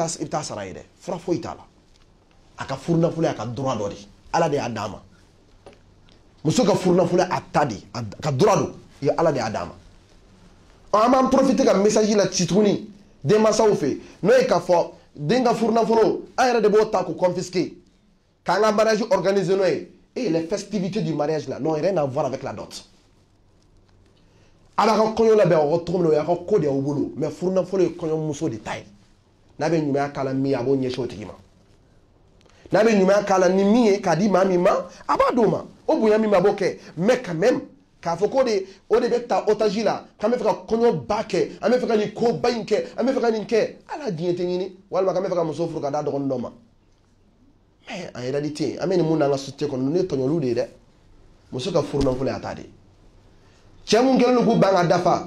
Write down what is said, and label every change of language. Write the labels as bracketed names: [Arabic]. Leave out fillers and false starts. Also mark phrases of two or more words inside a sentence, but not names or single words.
[Bambara] taa sara ye dɛ fura foyi t'a la a ka furu nafolo y'a ka droit dɔ de ala de y'a d'a ma muso ka furu nafolo a ta de a ka droit don ye ala de y'a d'a ma an b'an profiter ka message la ci tuguni denmansaw fɛ n'o ye k'a fɔ den ka furu nafolo an yɛrɛ de b'o ta k'o confisquer k'an ka mariage organiser n'o ye [French] et les festivités du mariage là n'ont rien à voir avec la dot [Bambara] ala ka kɔɲɔ labɛn aw cogo min na o y'a ka ko de y'aw bolo mais furu nafolo ye kɔɲɔmuso de ta ye n'a bɛ ɲumanya k'a la min ye a b'o ɲɛsin o tigi ma n'a bɛ ɲumanya k'a la ni min ye k'a di maa min ma a b'a d'o ma o bonya min b'a b'o kɛ mais [French] quand même [Bambara] k'a fɔ ko o de bɛ ta otage la k'an bɛ fɛ ka kɔɲɔba kɛ an bɛ fɛ ka nin koba in kɛ an bɛ fɛ ka nin kɛ ala diɲɛ tɛ ɲini walima k'an bɛ fɛ ka muso furu ka d'a dɔgɔnin dɔ ma [French] mais en réalité [Bambara] an bɛ nin mun n'an ka société kɔnɔ ninnu ye tɔɲɔliw de ye dɛ muso ka furu nafolo y'a ta de cɛ mun kɛlen don k'u ban ka dafa